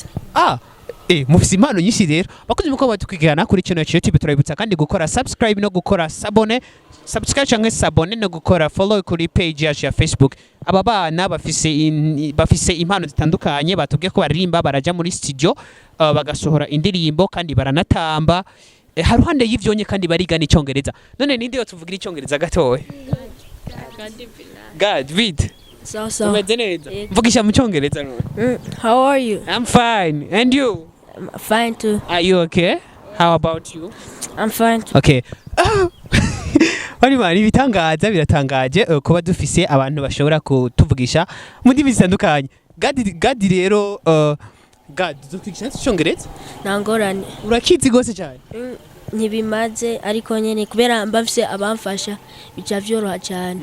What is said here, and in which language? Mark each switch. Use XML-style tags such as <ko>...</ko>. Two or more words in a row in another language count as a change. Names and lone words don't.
<rn>mufise impano nyinshi rero bakoze muko batukigana kuri channel ya YouTube turabibutsa kandi gukora subscribe no gukora sabone subscribe canke sabone no gukora follow kuri page yacu ya Facebook aba bana bafise impano zitandukanye batubwiye ko baririmba baraja muri studio bagasohora indirimbo kandi baranatamba haruhande y'ivyonye kandi bariga n'icongereza none ninde yo tuvugira icongereza gatowe God vid so mvugisha mu cyongereza</rn> <en>how are you I'm fine and you I'm fine too. Are you okay? How about you? I'm fine too. Okay.</en> <rn>Bari bitangaza biratangaje kuba dufise abantu bashobora kutuvugisha mu ndimi zitandukanye. Gadi rero God, dukwigisha cyongereza? Nangorane. Urakizi gose cyane? ntibimaze ariko nyene kubera mbafise abamfasha bica vyoroha cyane.</rn>